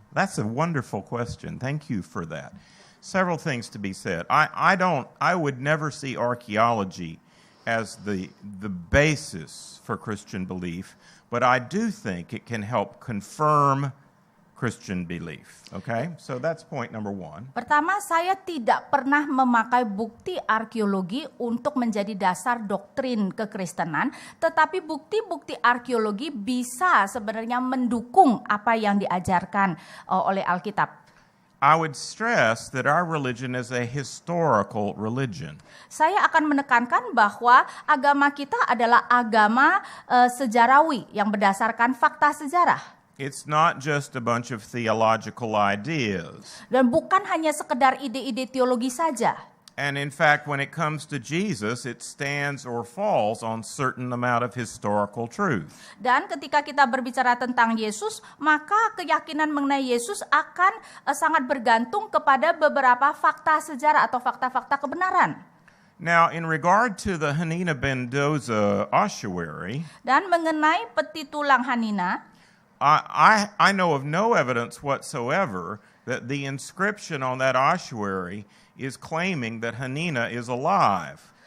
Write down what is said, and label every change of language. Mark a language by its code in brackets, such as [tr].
[en] That's a wonderful question. Thank you for that. Several things to be said. I would never see archaeology as the basis for Christian belief, but I do think it can help confirm Christian belief. Okay? So that's point number one. [id] Pertama, saya tidak pernah memakai bukti arkeologi untuk menjadi dasar doktrin kekristenan, tetapi bukti-bukti arkeologi bisa sebenarnya mendukung apa yang diajarkan oleh Alkitab. [en] I would stress that our religion is a historical religion. [id] Saya akan menekankan bahwa agama kita adalah agama sejarawi yang berdasarkan fakta sejarah. [en] It's not just a bunch of theological ideas. [id] Dan bukan hanya sekedar ide-ide teologi saja. [en] And in fact, when it comes to Jesus, it stands or falls on certain amount of historical truth. [id] Dan ketika kita berbicara tentang Yesus, maka keyakinan mengenai Yesus akan sangat bergantung kepada beberapa fakta sejarah atau fakta-fakta kebenaran. [en] Now, in regard to the Hanina Mendoza ossuary, [id] dan mengenai peti tulang Hanina, [en] I know of no evidence whatsoever that the inscription on that ossuary is claiming that Hanina is alive.